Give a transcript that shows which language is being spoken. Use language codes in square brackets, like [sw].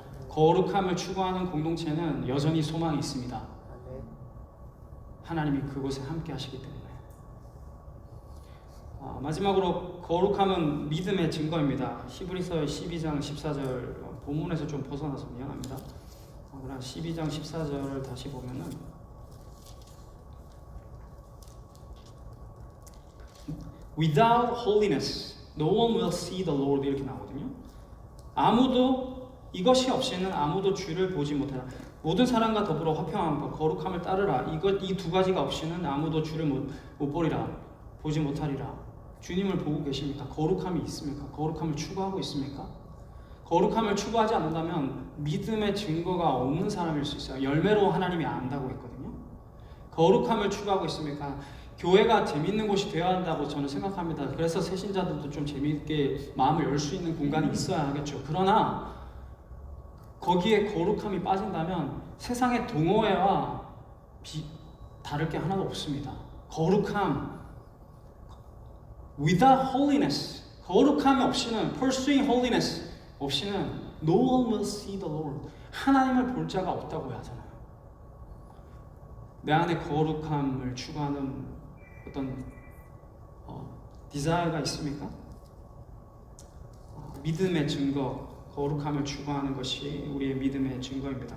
[ko] 거룩함을 추구하는 공동체는 여전히 소망이 있습니다. 하나님이 그곳에 함께 하시기 때문에. 마지막으로 거룩함은 믿음의 증거입니다. 히브리서 12장 14절 본문에서 좀 벗어나서 미안합니다. 그러나 12장 14절을 다시 보면은 [en] Without holiness, no one will see the Lord [ko] 이렇게 나오거든요. 이것이 없이는 아무도 주를 보지 못하라. 모든 사람과 더불어 화평함과 거룩함을 따르라. 이 두 가지가 없이는 아무도 주를 못 보리라. 보지 못하리라. 주님을 보고 계십니까? 거룩함이 있습니까? 거룩함을 추구하고 있습니까? 거룩함을 추구하지 않는다면 믿음의 증거가 없는 사람일 수 있어요. 열매로 하나님이 안다고 했거든요. 거룩함을 추구하고 있습니까? 교회가 재밌는 곳이 되어야 한다고 저는 생각합니다. 그래서 새신자들도 좀 재미있게 마음을 열 수 있는 공간이 있어야 하겠죠. 그러나 거기에 거룩함이 빠진다면 세상의 동호회와 다를 게 하나도 없습니다. 거룩함, [en] without holiness, [ko] 거룩함이 없이는, [en] pursuing holiness [ko] 없이는 [en] no one will see the Lord. [ko] 하나님을 볼 자가 없다고 하잖아요. 내 안에 거룩함을 추구하는 어떤 디자이어가 있습니까? 믿음의 증거, 거룩함을 추구하는 것이 우리의 믿음의 증거입니다.